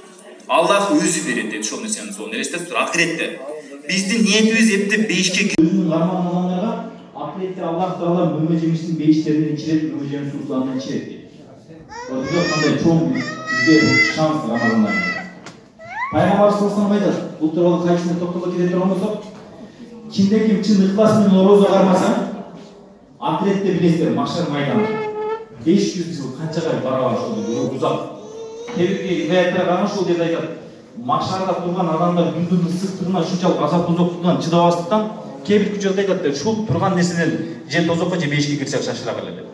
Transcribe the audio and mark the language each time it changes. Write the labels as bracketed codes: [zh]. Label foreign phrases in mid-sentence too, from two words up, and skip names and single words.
[ky] Аллах өзү берет дейт ошол нерсенин сообун. Элестетип тур, акыретте. Биздин ниетибиз эптеп бейишке өзүнүн кармаган адамдарга акыретте Аллах Таала мөмө жемиштин бейиштеринен ичирет, мөмө жемиш суусунан ичирет дейт. Бирок кандай чоң бизде шанс Рамазанда. Пайгамбар [ar] صلى الله عليه وسلم [ky] айтат, бул тууралуу кайсына токтоло кете турган болсок, кимде ким чын ыхлас менен орозо кармаса, акыретте билесиздер, машар майданы 500 жыл канчага барабар ушул узак. Кээ бир аяттар караган ушул жерде айтат, машарда турган адамдар күндүн ысыктыгына ушунчалык азап тозоктугунан чыдабастыктан кээ бир учурда айтат, ушул турган нерседен же тозокко же бейишке кирсек шашыра келет деп.